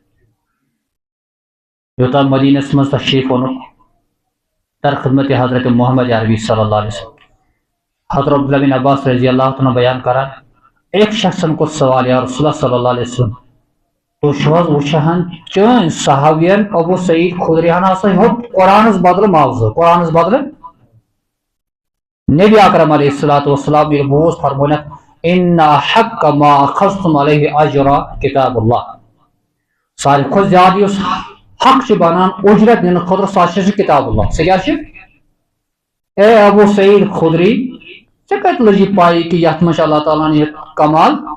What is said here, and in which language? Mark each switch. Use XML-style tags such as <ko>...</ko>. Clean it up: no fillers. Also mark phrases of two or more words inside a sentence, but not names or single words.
<ks>یوٚتام مدیٖنس منٛز تشریٖف اوٚنُکھ در خدمت حضرت محمد عربی</ks> <ar>صلی اللہ علیہ وسلم</ar> <ks>حضرت عبداللہ بن عباس</ks> <ar>رضی اللہ عنہ</ar> <ks>بیان کران ایک شخصن کوٚر سوال</ks> <ar>یا رسول اللہ صلی اللہ علیہ وسلم</ar> <ks>تُہۍ چھِو حظ وٕچھان چٲنۍ صحابین ابو سعید خدریہن ہسا ہیوٚت قرآنس بدلہٕ معاوضہٕ قرآنس بدلہٕ نبی اکرم</ks> <ar>علیہ الصلوۃ والسلام</ar> <ks>ییٚلہِ بوٗز فرمونکھ</ks> <ar>ان احق ما اخذتم علیہ اجرا کتاب اللہ</ar> <ks>ساروی کھۄتہٕ زیادٕ یُس حق چھُ بنان اُجرت نِنہٕ خٲطرٕ سُہ ہسا چھُ</ks> <ar>کتاب اللہ</ar> <ks>سُہ کیٛاہ چھُ اے ابو سعید خدری ژےٚ کتہِ لٔجی پاے کہ یتھ منٛز چھُ اللہ تعالیٰ ہن یہِ کمال</ks>